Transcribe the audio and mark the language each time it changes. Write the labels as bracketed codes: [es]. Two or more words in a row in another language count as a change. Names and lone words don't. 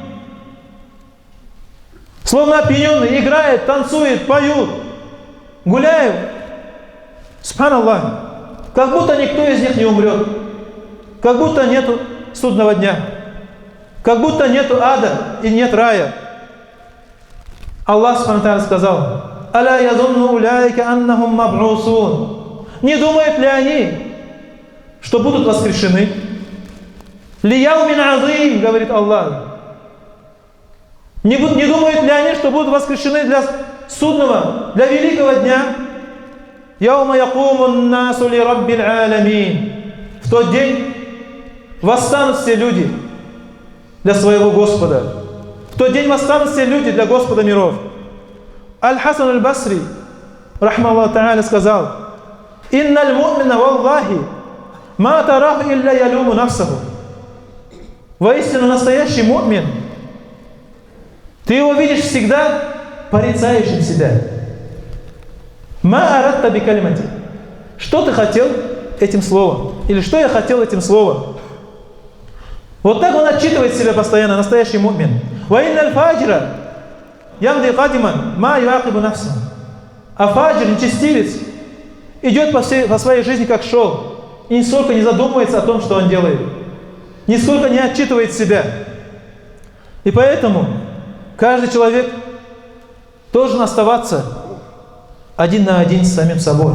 [ru] Словно опьяненный, играет, танцует, поют, гуляют. Субханаллах. Как будто никто из них не умрет. Как будто нету судного дня. Как будто нету ада и нет рая. Аллах Субхану сказал: [ar] «ألا يظن أولئك أنهم مبعوثون». [ru] Не думают ли они, что будут воскрешены? [ar] «ليوم عظيم», [ru] говорит Аллах. Не думают ли они, что будут воскрешены для судного, для великого дня? [ar] «يوم يقوم الناس لرب العالمين». [ru] В тот день восстанут все люди для своего Господа. В тот день восстанут все люди для Господа миров. [ar] Аль-Хасан аль-Басри, رحمه الله تعالى قال إن المؤمن والله ما تراه إلا يلوم نفسه». [ru] Воистину настоящий му'мин, ты его видишь всегда порицающим себя. [ar] ما أردت بكلمتي. [ru] Что ты хотел этим словом? Или что я хотел этим словом? Вот так он отчитывает себя постоянно, настоящий му'мин. [ar] وإن الفاجر يمضي قدما ما يعاتب نفسه. [ru] А фаджр, нечестивец, идет по своей жизни как шел, и нисколько не задумывается о том, что он делает. Нисколько не отчитывает себя. И поэтому каждый человек должен оставаться один на один с самим собой.